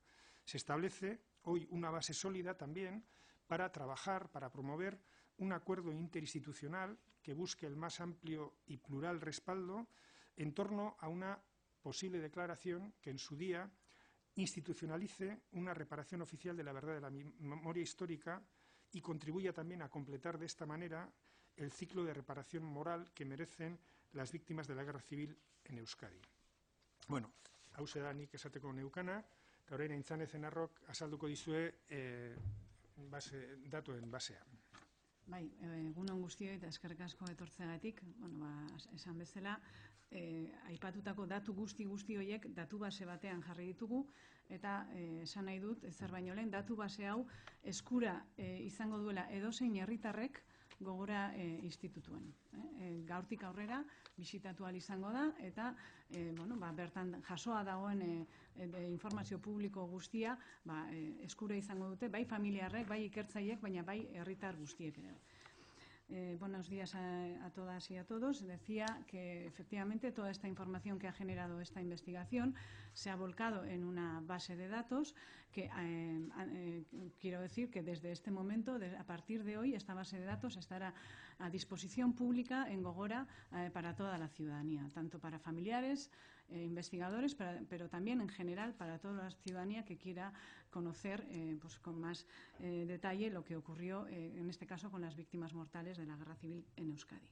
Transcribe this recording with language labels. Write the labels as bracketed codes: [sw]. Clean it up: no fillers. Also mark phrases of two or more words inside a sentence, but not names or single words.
[es] Se establece hoy una base sólida también para trabajar, para promover un acuerdo interinstitucional que busque el más amplio y plural respaldo en torno a una posible declaración que en su día institucionalice una reparación oficial de la verdad de la memoria histórica y contribuya también a completar de esta manera el ciclo de reparación moral que merecen las víctimas de la guerra civil en Euskadi. [eu] Bueno, hauxe da nik esateko neukana, eta orain Aintzane Zenarrok azalduko dizue datuen basea. Bai, egunon guztioi eta eskerrik asko etortzeagatik. Bueno, esan bezala, aipatutako datu guzti horiek datu base batean jarri ditugu, eta esan nahi dut, zer baino lehen, datu base hau eskura izango duela edozein herritarrek Gogora institutuen. Gaurtik aurrera bisitatu ahal izango da, eta bertan jasoa dagoen informazio publiko guztia eskura izango dute, bai familiarrek, bai ikertzaileek, baina bai herritar guztiek ere. [es] Buenos días a todas y a todos. Decía que efectivamente toda esta información que ha generado esta investigación se ha volcado en una base de datos que quiero decir que desde este momento, a partir de hoy, esta base de datos estará a disposición pública en Gogora para toda la ciudadanía, tanto para familiares, investigadores, pero también en general para toda la ciudadanía que quiera conocer con más detalle lo que ocurrió en este caso con las víctimas mortales de la guerra civil en Euskadi.